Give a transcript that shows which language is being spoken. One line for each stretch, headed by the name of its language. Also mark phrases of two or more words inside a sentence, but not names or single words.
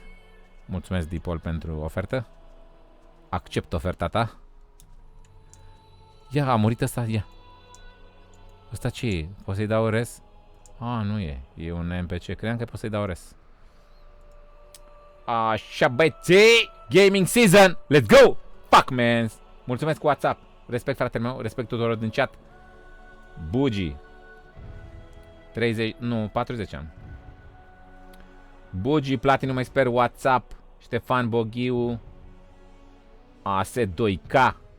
Romanian: Mulțumesc, Dipol, pentru ofertă. Accept oferta ta. Ia, a murit ăsta, ia. Ăsta ce e? Poți să-i dau res? Nu e. E un NPC. Credeam că poți să-i dau res. Așa, băieții!
English: Gaming season! Let's go! Fuck, man!
Romanian: Mulțumesc cu WhatsApp. Respect, fratele meu. Respect tuturor din chat. Bugi. 40 ani. Bugi, Platinum Expert, WhatsApp. Ștefan Boghiu. AS2K.